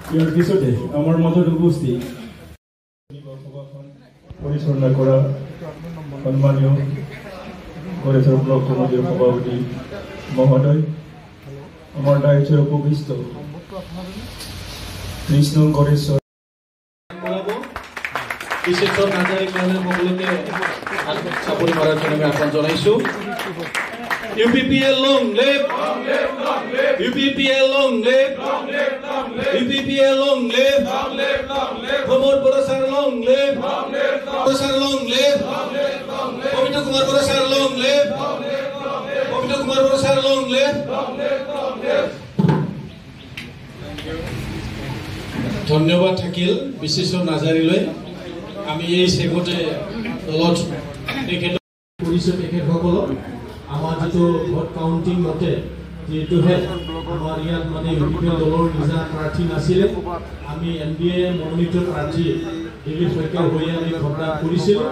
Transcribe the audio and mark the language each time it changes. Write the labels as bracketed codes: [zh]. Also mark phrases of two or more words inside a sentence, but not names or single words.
[as] ইয়াৰ পিছতে আমাৰ মাজত উপস্থিত পৰিচালনা কৰা সন্মানীয় গড়েশ্বৰ ব্লক কমিটিৰ সভাপতি মহোদয়, আমাৰ দায়িত্বৰ উপবিষ্ট কৃষ্ণ গড়েশ্বৰ বিশেষৰ নাজাৰি কাৰণে সকলোকে চাপৰি মাৰাৰ কাৰণে আহ্বান জনাইছোঁ। [en] UPPL long live, UPPL long live, UPPL long live, Pramod Borasar long live, Borasar long live, Pavitra Kumar Borasar long live, Pavitra Kumar Borasar long live. [as] ধন্যবাদ থাকিল বিশেষৰ নাজাৰিলৈ। আমি এই সেগতে দলত কৰিছোঁ তেখেতসকলক আমাৰ যিটো [en] vote counting [as] মতে যিহেতুহে আমাৰ ইয়াত মানে ইউপিপিএল দলৰ নিজা প্ৰাৰ্থী নাছিলে, আমি NDA মনোনীত প্ৰাৰ্থী দিলীপ শইকীয়া হৈ আমি ভোটদান কৰিছিলোঁ।